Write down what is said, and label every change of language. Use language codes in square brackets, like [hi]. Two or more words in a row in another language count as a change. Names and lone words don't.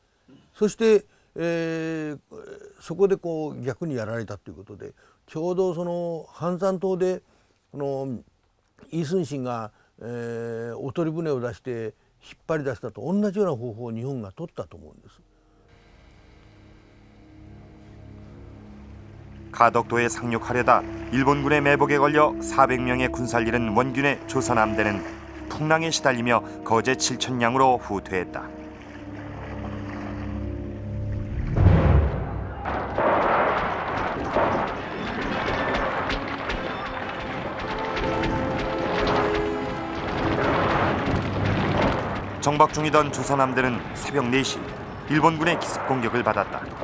[ja] そして、そこでこう逆にやられたということで、ちょうどその阪山島でこのイ・スンシンが、おとり船を出して引っ張り出したと同じような方法を日本が取ったと思うんです。 [ko] 가덕도에 상륙하려다 일본군의 매복에 걸려 400명의 군사를 잃은 원균의 조선 함대는 풍랑에 시달리며 거제 칠천량으로 후퇴했다. 정박 중이던 조선 함대는 새벽 4시 일본군의 기습 공격을 받았다.